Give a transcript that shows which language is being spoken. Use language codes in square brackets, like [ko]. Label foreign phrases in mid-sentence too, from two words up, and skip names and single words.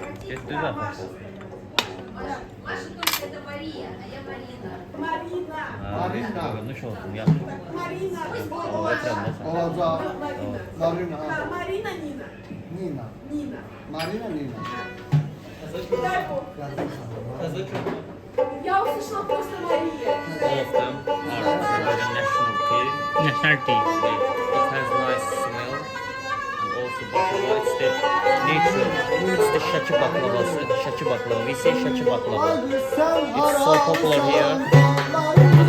[az] Getdi zaten. [ru] Маша только это Мария, а я Марина. Marina. [az] Marina. Görünüş olsun, yaxşı. Marina. O etrafında sen. Olacaq. Marina. Marina. Ha, Marina Nina. Nina. Nina. Marina Nina. [ru] Дай Бог. Я услышала просто Мария. [en] All of them are considered a national tea. National tea. It has nice smell and also baklava. It's the natural. It's the Şəki baklavası. Şəki baklava. We say Şəki baklava. [az] Sen [en] It's so popular here.